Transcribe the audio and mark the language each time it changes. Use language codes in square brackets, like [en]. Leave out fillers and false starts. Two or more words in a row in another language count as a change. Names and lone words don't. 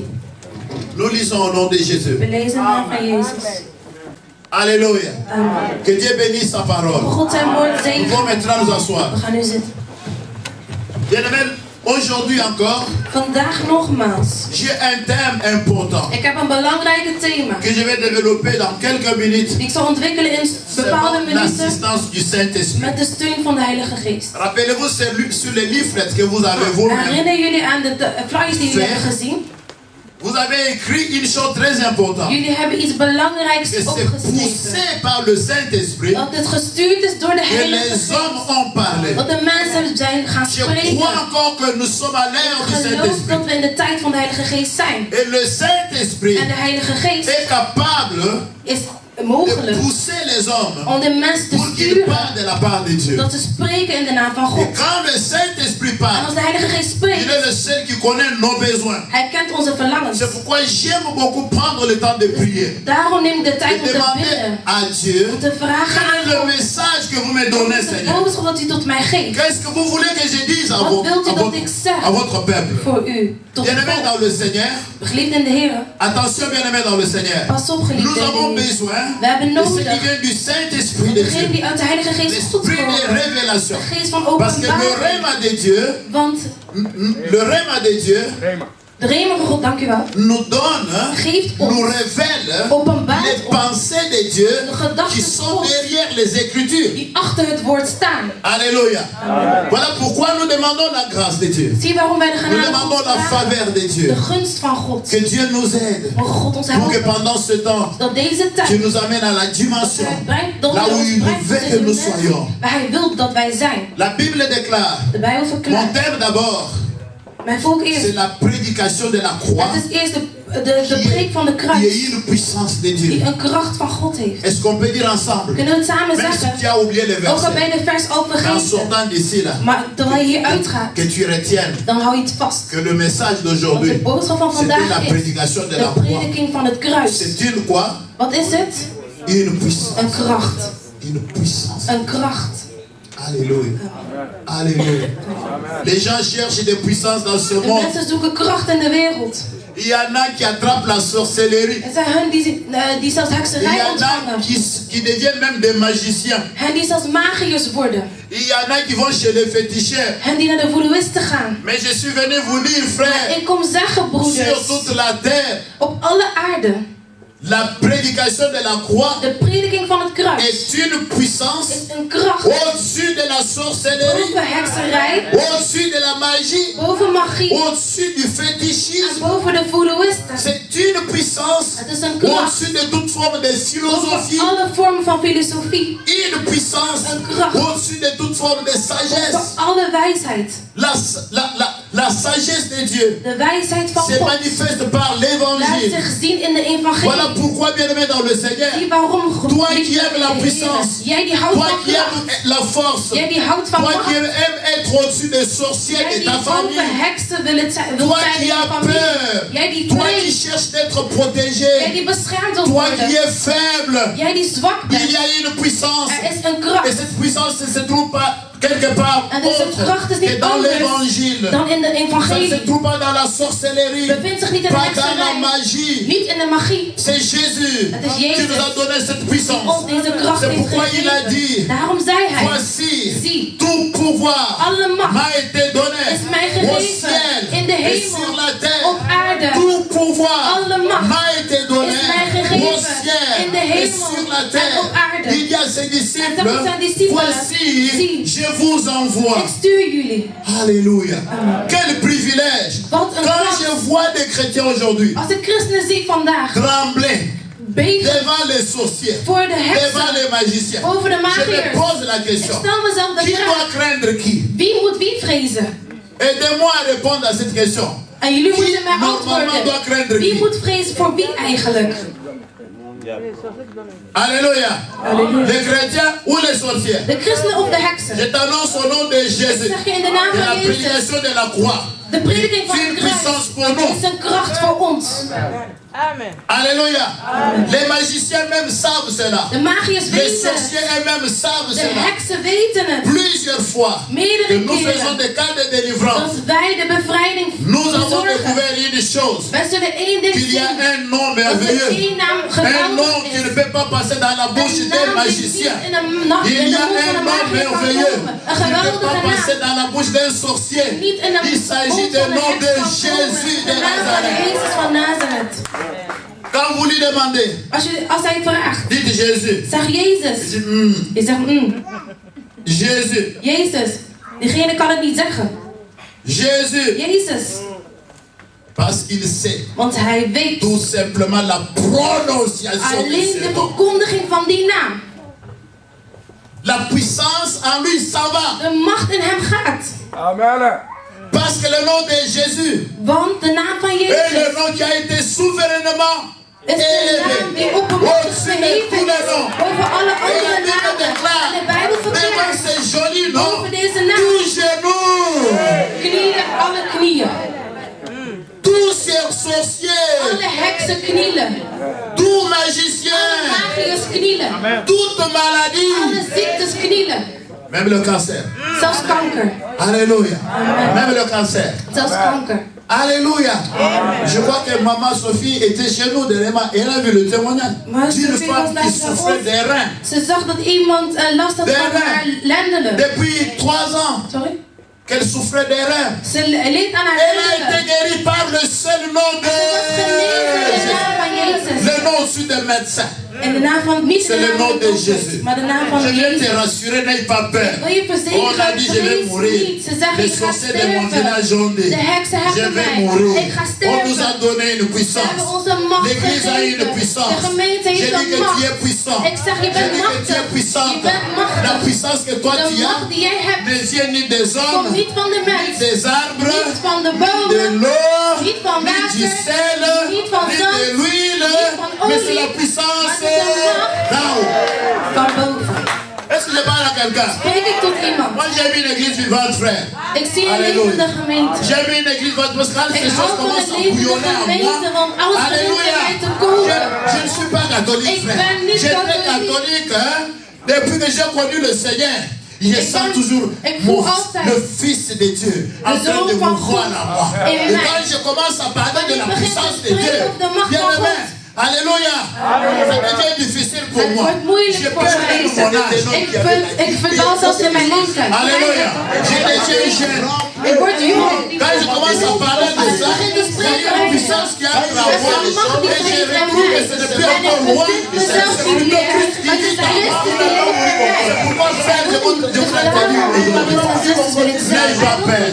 [fr] Nous lisons au nom de Jésus. [nl] We lezen de naam van Jezus. [fr] Alléluia. Amen. Que Dieu bénisse sa parole. [nl] God zijn woord [fr] Nous [nl] zegen. [fr] pouvons maintenant nous asseoir. [nl] We gaan nu zitten. [fr] Bien-aimés, aujourd'hui encore, [nl] Vandaag nogmaals. [fr] j'ai un thème important [nl] Ik heb een belangrijk thema. [fr] que je vais développer dans quelques minutes. [nl] Die ik zal ontwikkelen in [fr] C'est [nl] bepaalde minuten [fr] l'assistance du Saint-Esprit. [nl] met de steun van de Heilige Geest. [fr] Rappelez-vous sur les leaflets que vous avez vous-même. [nl] Herinner jullie aan de flyers die jullie hebben gezien? [fr] Vous avez écrit une chose très importante. [nl] Jullie hebben iets belangrijks [fr] Que c'est [nl] opgeschreven. [fr] poussé par le Saint-Esprit [nl] Dat het gestuurd is door de [fr] que [nl] Heilige [fr] les [nl] Geest. [fr] hommes ont parlé. [nl] Dat de mensen zijn gaan [fr] Je [nl] spreken. [fr] crois encore que nous sommes à l'ère du [nl] Ik geloof [fr] Saint-Esprit. [nl] dat we in de tijd van de Heilige Geest zijn. [fr] Et le Saint-Esprit [nl] En de Heilige Geest [fr] est capable [nl] is [fr] de [nl] mogelijk [fr] pousser les hommes [nl] om de mensen te [fr] pour qu'ils [nl] sturen [fr] parlent de la part de Dieu. [nl] dat ze spreken in de naam van [fr] Et [nl] God. [fr] quand le Saint-Esprit [nl] En [fr] parle, [nl] als de Heilige Geest [fr] il [nl] spreekt, [fr] est le seul qui connaît nos besoins. [nl] hij kent onze verlangens. [fr] C'est pourquoi j'aime beaucoup prendre le temps de prier. [nl] Daarom neem ik de tijd om [fr] Et [nl] te [fr] demander [nl] bidden. [fr] à Dieu [nl] Om te vragen [fr] quel [nl] aan [fr] est le [nl] God. [fr] message que vous me donnez, [nl] De [fr] Seigneur. [nl] boodschap dat u tot mij geeft. [fr] Qu'est-ce que vous voulez que je dise à, [nl] Wat wilt u dat ik zeg [fr] à votre peuple? [nl] voor u? Tot het [fr] Bien-aimés [nl] volk. [fr] dans le Seigneur, [nl] Geliefd in de Heer. [fr] attention bien-aimés dans le Seigneur. [nl] Pas op, geliefd [fr] Nous [nl] in [fr] avons [nl] de Heer. [fr] besoin [nl] We hebben [fr] de ce qui [nl] nodig. [fr] vient du Saint-Esprit de [nl] Degene [fr] Dieu. [nl] die uit de Heilige Geest [fr] L'esprit de [nl] voortkomen. [fr] révélation. [nl] De geest van [fr] Parce que le [nl] openbaring. [fr] rhéma de Dieu, [nl] Want [fr] le rhéma de Dieu [nl] de Rema van God, dank u wel, [fr] nous donne, [nl] geeft [fr] nous [nl] ons, [fr] révèle [nl] openbaart [fr] les [nl] ons [fr] pensées de Dieu [nl] de gedachten [fr] qui [nl] van [fr] sont [nl] God [fr] derrière les Écritures. [nl] die achter het woord staan. [fr] Alléluia. Voilà pourquoi nous demandons la grâce de Dieu. [nl] Zie waarom wij de [fr] Nous [nl] genade van [fr] demandons [nl] God [fr] la [nl] vragen. [fr] faveur de [nl] De [fr] Dieu. [nl] gunst van God. [fr] Que Dieu nous aide [nl] Mogen God ons [fr] pour que [nl] helpen. [fr] pendant ce temps, [nl] Dat deze [fr] tu [nl] tijd [fr] nous amènes à la dimension [nl] Hij brengt dat [fr] là [nl] hij [fr] où [nl] ons [fr] il [nl] brengt [fr] veut [nl] tot [fr] que [nl] deze [fr] nous [nl] mensen [fr] soyons. [nl] waar hij wil dat wij zijn. [fr] La Bible déclare, [nl] De Bijbel [fr] mon [nl] verklaart. [fr] thème d'abord, [nl] Mijn volk [fr] c'est [nl] eerst. [fr] la prédication de la croix [nl] Het is eerst de preek van de [fr] qui [nl] kruis. [fr] est une puissance de [nl] Die [fr] Dieu. [nl] een kracht van God heeft. [fr] Est-ce qu'on peut dire ensemble? [nl] Kunnen we het samen [fr] Même si [nl] zeggen? [fr] tu as oublié le [nl] Ook al [fr] verset, [nl] ben je de vers al [fr] en [nl] vergeten. [fr] sortant d'ici là, [nl] Maar terwijl je hier uitgaat, [fr] que tu retiennes [nl] dan hou je het vast. [fr] que le message [nl] Want de [fr] d'aujourd'hui, [nl] boodschap van [fr] c'était la [nl] vandaag is [fr] prédication de la [nl] de [fr] croix. [nl] prediking van het kruis. [fr] C'est une quoi? [nl] Wat is het? [fr] Une puissance. [nl] Een kracht. [fr] Une puissance. [nl] Een kracht. [fr] Alléluia. Alléluia. Les gens cherchent des puissances dans ce [nl] De [fr] monde. [nl] mensen zoeken kracht in de wereld. [fr] Il y en a qui attrapent la sorcellerie. [nl] Er zijn hun die zelfs [fr] Il y [nl] hekserij [fr] en a [nl] ontvangen. [fr] qui deviennent même des magiciens. [nl] Hen die zelfs magiërs worden. [fr] Il y en a qui vont chez les féticheurs. [nl] Hen die naar de voodooïsten gaan. [fr] Mais je suis venu vous dire, frère, [nl] Ik kom zeggen, broeders, [fr] sur toute la terre, [nl] op alle aarde, [fr] la prédication de la croix [nl] de prediking van het kruis [fr] est une puissance [nl] is een kracht [fr] au-dessus de la sorcellerie, [nl] boven hekserij, [fr] au-dessus de la magie, [nl] boven magie [fr] au-dessus du [nl] en [fr] fétichisme. [nl] boven de voodooïsten. [fr] C'est une puissance [nl] Het is een kracht [fr] au-dessus de toute forme de philosophie, [nl] boven alle vormen van filosofie, [fr] une puissance [nl] Een kracht. [fr] au-dessus de toute forme de [nl] boven [fr] sagesse. [nl] alle wijsheid. [fr] La sagesse de Dieu [nl] De wijsheid van [fr] se [nl] God [fr] manifeste par [nl] laat [fr] l'évangile. [nl] zich zien in de [fr] Voilà [nl] evangelie. [fr] pourquoi, bien-aimé dans le Seigneur, [nl] Zie waarom God [fr] toi [nl] liefde [fr] qui aimes la [nl] in de [fr] puissance, [nl] Heer. Jij die houdt [fr] toi [nl] van [fr] qui [nl] kracht. [fr] aimes la force, [nl] Jij die houdt van [fr] toi qui [nl] macht. [fr] aimes être au-dessus des sorciers [nl] Jij [fr] de [nl] die [fr] ta [nl] boven [fr] famille, [nl] heksen wil zijn [fr] toi [nl] in [fr] qui [nl] je [fr] as [nl] familie. [fr] peur, [nl] Jij die [fr] toi qui [nl] vreest. [fr] cherches d'être [nl] Jij [fr] protégé, [nl] die beschermd wilt [fr] toi qui [nl] worden. [fr] es faible, [nl] Jij die zwak [fr] il [nl] bent. [fr] y a une puissance. [nl] Er is een [fr] Et [nl] kracht. [fr] cette puissance ne se trouve pas quelque part [nl] En deze [fr] autre [nl] kracht is [fr] que [nl] niet [fr] dans [nl] anders [fr] l'évangile. [nl] dan in de [fr] Ça ne se [nl] evangelie. [fr] trouve pas dans la sorcellerie, [nl] Bevindt zich niet in de [fr] pas dans la [nl] hekserij. [fr] magie. [nl] Niet in de magie. [fr] C'est Jésus [nl] Het is [fr] qui [nl] Jezus [fr] nous a donné cette [nl] die [fr] puissance. [nl] ons deze kracht [fr] C'est [nl] heeft [fr] pourquoi il a [nl] gegeven. [fr] dit, [nl] Daarom zei hij, [fr] voici, [nl] zie, [fr] tout pouvoir [nl] alle macht [fr] m'a été donné [nl] is mij [fr] au [nl] gegeven [fr] ciel [nl] in de [fr] et sur [nl] hemel, [fr] la terre. [nl] op aarde. [fr] Tout pouvoir [nl] Alle macht [fr] m'a été donné [nl] is mij [fr] au [nl] gegeven [fr] ciel [nl] in de [fr] et [nl] hemel [fr] sur la [nl] en [fr] terre. [nl] op aarde. [fr] Il y a ses disciples. [nl] En zegt zijn discipelen, [fr] Voici, [nl] zie, [fr] je vous envoie. [nl] ik stuur jullie. [fr] Alléluia. Quel privilège. [nl] Wat een [fr] Quand [nl] kracht. [fr] je vois des chrétiens aujourd'hui [nl] Als ik christenen zie vandaag [fr] trembler [nl] beven [fr] devant les sorciers, [nl] voor de heksen, [fr] devant les magiciens. [nl] over de [fr] Je me [nl] magiërs. [fr] pose la [nl] Ik [fr] question. [nl] stel mezelf de [fr] Qui [nl] vraag, [fr] doit craindre qui? [nl] wie moet wie vrezen? [fr] Aidez-moi à répondre à cette question. [nl] En jullie [fr] Qui [nl] moeten mij [fr] normalement doit [nl] antwoorden. [fr] craindre [nl] Wie [fr] qui? [nl] moet vrezen voor wie eigenlijk? [fr] Alléluia. Les chrétiens ou les sorciers? [nl] De christenen of de heksen? [fr] Je t'annonce au nom de Jésus. [nl] Zeg je in de naam [fr] De la [nl] van Jezus. [fr] prédication de la croix. [nl] De prediking van [fr] Une [nl] de [fr] puissance [nl] kruis [fr] pour nous. [nl] is een kracht voor ons. [fr] Amen. Alléluia. Les magiciens même savent cela. [nl] De magiërs [fr] Les [nl] weten [fr] sorciers [nl] het. [fr] eux-mêmes savent [nl] De [fr] cela. [nl] heksen weten het. [fr] Plusieurs fois que [nl] Meerdere [fr] nous faisons [nl] keren [fr] des cas de délivrance. [nl] dat wij de bevrijding [fr] Nous avons [nl] verzorgen. [fr] découvert une chose. [nl] Wij zullen één ding [fr] Qu'il y a [nl] zien. [fr] un nom [nl] Dat er [fr] merveilleux. [nl] één naam [fr] Un nom [nl] geweldig [fr] qui ne [nl] is. [fr] peut pas passer dans la bouche [nl] Een [fr] des [nl] naam die niet [fr] magiciens. [nl] in de nacht [fr] Il [nl] in [fr] y [nl] de [fr] a [nl] mond van [fr] un [nl] een [fr] nom [nl] magier kan [fr] merveilleux [nl] komen. Een [fr] qui ne peut pas [nl] geweldige [fr] passer [nl] naam. [fr] dans la bouche d'un sorcier. [nl] Niet in de [fr] Il s'agit [nl] mond [fr] du [nl] van een [fr] nom de [nl] heks kan [fr] Jésus [nl] komen. [fr] de [nl] De naam van [fr] Nazareth. [nl] Jezus van Nazareth. [fr] Quand vous lui demandez, [nl] Als hij vraagt, [fr] dites Jésus. [nl] zeg Jezus. [fr] Je dis, [nl] Je zegt [fr] Jésus. [nl] Jezus. Diegene kan het niet zeggen. [fr] Jésus. [nl] Jezus. [fr] Parce qu'il sait [nl] Want hij weet [fr] tout simplement la prononciation de [nl] alleen [fr] ce [nl] de [fr] nom. [nl] verkondiging van die naam. [fr] La puissance en lui s'en va. [nl] De macht in hem gaat. [fr] Amen. Parce que le nom de Jésus [nl] Want de naam van [fr] est le [nl] Jezus [fr] nom qui a été souverainement [nl] is de naam [fr] élevé. [nl] die oppermachtig [fr] Au-dessus de [nl] verheven [fr] tous les [nl] is [fr] noms. [nl] boven alle [fr] Et la [nl] andere [fr] Bible [nl] namen. En de [fr] déclare, [nl] Bijbel [fr] devant [nl] verklaart [fr] ces jolis noms, [nl] over deze naam. [fr] tout genou, [nl] Knielen, alle knieën. [fr] tous ces sorciers, [nl] Alle heksen knielen. [fr] tout magicien, [nl] Magiërs knielen. [fr] toute maladie, [nl] Alle ziektes knielen. [fr] même le cancer. [nl] Zelfs kanker. [fr] Alléluia. Même le cancer. [nl] Zelfs kanker. [fr] Alléluia. Je crois que maman Sophie était chez nous dernièrement et elle a vu le témoignage [nl] Maman [fr] d'une [nl] Sophie [fr] femme [nl] was [fr] qui [nl] bij [fr] souffrait [nl] ons. [fr] des reins [nl] Ze zag dat iemand last had [fr] De [nl] van [fr] rein. [nl] haar lendenen. [fr] depuis 3 ans. [nl] Sorry? [fr] Qu'elle souffrait des reins. [nl] Ze leed aan haar [fr] Elle a été [nl] lendenen. [fr] guérie par le seul nom de [nl] Ze was genezen in de naam van Jezus. [fr] le nom au-dessus des médecins. [nl] En de naam van, niet [fr] C'est [nl] de [fr] le [nl] naam [fr] nom [nl] van [fr] de [nl] de [fr] Jésus. [nl] dokter, maar de naam van [fr] Je viens te [nl] Jezus. [fr] rassurer, n'aie pas peur. [nl] Wil je [fr] On a [nl] verzekeren, [fr] dit je vais [nl] vrees [fr] mourir. [nl] niet. Ze zeggen, [fr] Les [nl] ik ga [fr] sorciers de mon [nl] sterven. [fr] village ont dit, [nl] De heksen [fr] je [nl] hebben [fr] vais [nl] mij. [fr] mourir. [nl] Ik ga [fr] On nous a [nl] sterven. [fr] donné une [nl] Ze hebben [fr] puissance. [nl] ons een macht [fr] L'église a une [nl] gegeven. [fr] puissance. [nl] De gemeente [fr] Je [nl] heeft [fr] dis [nl] een [fr] que tu es [nl] macht. [fr] puissant. [nl] Ik zeg, je [fr] Je [nl] bent [fr] dis que tu es [nl] machtig. [fr] puissante. [nl] Je bent machtig. [fr] La puissance que toi [nl] De [fr] tu as [nl] macht die jij hebt [fr] ne vient ni des [nl] komt [fr] hommes, [nl] niet van de [fr] ni [nl] mens. [fr] des arbres, [nl] Niet van de [fr] de [nl] bomen. [fr] l'eau, [nl] Niet van [fr] ni du [nl] water. [fr] sel, [nl] Niet van [fr] ni [nl] zand. [fr] de l'huile, [nl] Niet van [fr] mais [nl] olie. [fr] c'est la puissance [nl] Maar het is de macht [fr] d'en haut. [nl] van boven. [fr] Est-ce que je parle à quelqu'un? [nl] Spreek ik tot iemand. [fr] Moi j'ai vu une église vivante, frère. [nl] Ik zie een [fr] Alléluia. [nl] levende gemeente. [fr] J'ai vu une église vivante parce que quand [nl] Ik [fr] ces [nl] hou [fr] choses [nl] van [fr] commencent [nl] een [fr] à [nl] levende [fr] bouillonner en [nl] gemeente, [fr] moi, [nl] want alles begint [fr] Alléluia. [nl] bij mij te komen. [fr] Je ne suis pas catholique, [nl] Ik [fr] frère. [nl] ben niet [fr] J'étais [nl] katholiek. [fr] catholique, hein. Depuis que j'ai connu le Seigneur, je [nl] Ik [fr] sens [nl] ben- [fr] toujours [nl] ik voel [fr] mon, [nl] altijd [fr] le Fils de Dieu en [nl] de [fr] train de [nl] Zoon van [fr] mouvoir [nl] God [fr] en [nl] moi. [fr] in [nl] Et [fr] mij. [nl] quand je commence à parler de la [fr] Wanneer ik begin [nl] puissance [fr] te [nl] de Dieu, [fr] spreken over de macht [nl] bien [fr] van [nl] aimé, [fr] God. [nl] Alléluia, ça devient difficile pour [fr] Het [nl] moi. [fr] wordt moeilijk [nl] Je [fr] voor [nl] perds [fr] mij. [nl] même mon âge. [fr] Ik verdwaal zelfs in mijn leeftijd. [nl] Alléluia, j'ai déjà eu jeune. [fr] Ik word jong. [nl] Quand je commence à parler de ça, il y a une puissance qui entre en moi et je retrouve que ce n'est plus encore moi, c'est plutôt Christ qui vit en moi. C'est pourquoi frère, je voudrais te dire aujourd'hui, n'aie pas peur.